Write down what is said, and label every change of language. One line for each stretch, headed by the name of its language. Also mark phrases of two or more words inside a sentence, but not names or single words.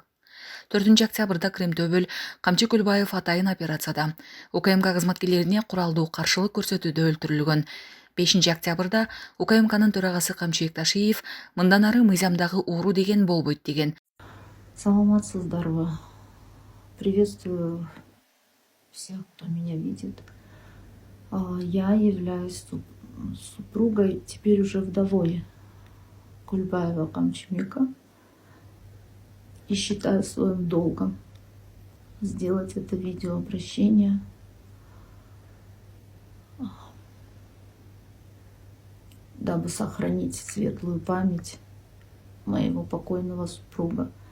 Kyrgyz: 4 октябрда Кремтөбөл Камчыкөлбаев атайын операцияда УКМК кызматкерлерине куралдуу каршылык көрсөтүүдө өлтүрүлгөн. 5 октябрда УКМКнын төрагасы Камчыбек Ташиев мындан ары мыйзамдагы ууру деген болбойт деген. Саламатсыздарбы.
Russian: Приветствую всех, кто меня видит. Я являюсь супругой, теперь уже вдовой Кульбаева Камчыбека, и считаю своим долгом сделать это видеообращение дабы сохранить светлую память моего покойного супруга.